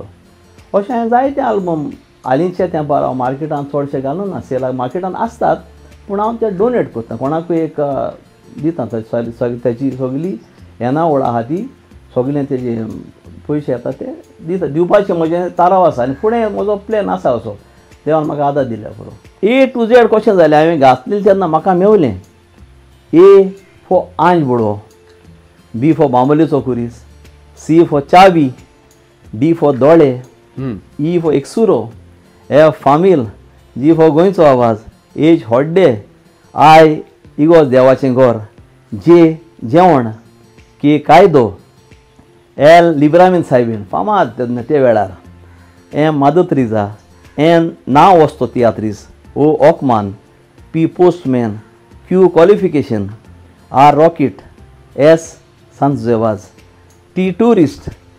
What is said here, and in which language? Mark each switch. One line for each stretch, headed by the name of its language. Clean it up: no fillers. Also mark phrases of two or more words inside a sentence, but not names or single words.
Konkani: अशें हांवें जायते आल्बम हालींच्या तेंपार हांव मार्केटान चडशे घालून ना. सेलाक मार्केटान आसतात पूण हांव ते डोनेट करता कोणाकूय एक दिता. ताची सगळी येणावळ आहा ती सगळें तेजे पयशे येता ते दिता. दिवपाचें म्हजें ताराव आसा आनी फुडें म्हजो प्लॅन आसा असो देवान म्हाका आदार दिल्या पुरो.
English: A to Z
Konkani: कशें जालें हांवें घातलें तेन्ना म्हाका मेवलें.
English: A for
Konkani: आंज बुडो,
English: B for
Konkani: बांबोलीचो कुरीस,
English: C for
Konkani: चावी,
English: D for
Konkani: दोळे,
English: E for
Konkani: एकसुरो, F फामील,
English: G for
Konkani: गोंयचो आवाज, H हॉड्डे, I इगोज देवाचें घोर, J जेवण, K कायदो, L लिब्रामीन सायबीन फामाद तेन्ना ते वेळार, M मादोत्रिजा, N नांव वचतो तियात्रीस, O ऑकमान,
English: P postman, Q qualification, R rocket,
Konkani: S सांत जेवाज,
English: T tourist,